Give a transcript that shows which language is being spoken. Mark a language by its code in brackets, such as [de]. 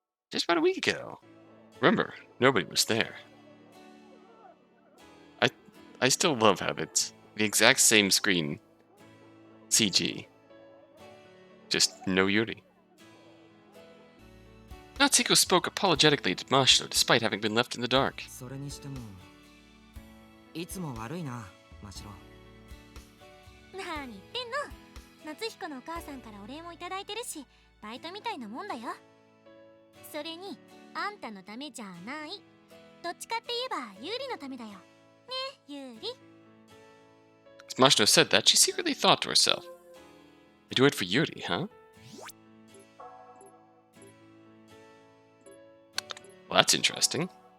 [en] Just about a week ago. Remember, nobody was there. I still love how it's the exact same screen CG. Just no Yuuri. Natsuhiko spoke apologetically to Mashiro despite having been left in the dark. [ja] それにしてもいつも悪いな、マシロ。何言ってんの。夏彦のお母さんからお礼もいただいてるし、バイトみたいなもんだよ。それにあんたのためじゃない。どっちかって言えばユーリのためだよ。ね、ユーリ。 [en] As Mashiro said that, she secretly thought to herself, I do it for Yuuri, huh? Well, that's interesting.